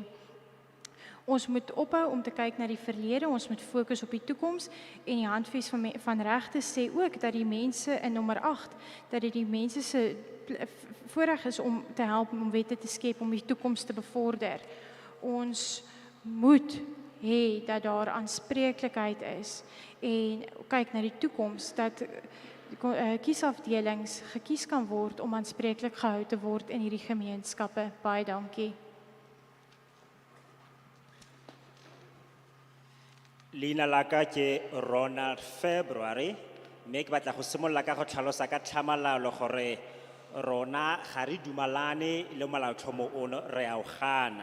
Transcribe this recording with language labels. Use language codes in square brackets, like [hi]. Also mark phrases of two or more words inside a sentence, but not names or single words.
[af] Ons moet ophou om te kyk na die verlede, ons moet fokus op die toekoms en die handves van regte sê ook dat die mense in nommer 8, dat dit die mense se voorreg is om te help om wette te skep om die toekoms te bevorder. Ons moet hê dat daar aanspreeklikheid is en kyk na die toekoms dat kiesafdelings gekies kan word om aanspreeklik gehou te word in hierdie gemeenskappe. Baie dankie. [tn] Leina la ka ke Ronald February, mme ke batla go simolola ka go tlhalosa ka tlhamalalo gore rona ga re dumalane le molaotlhomo ono, re a o gana.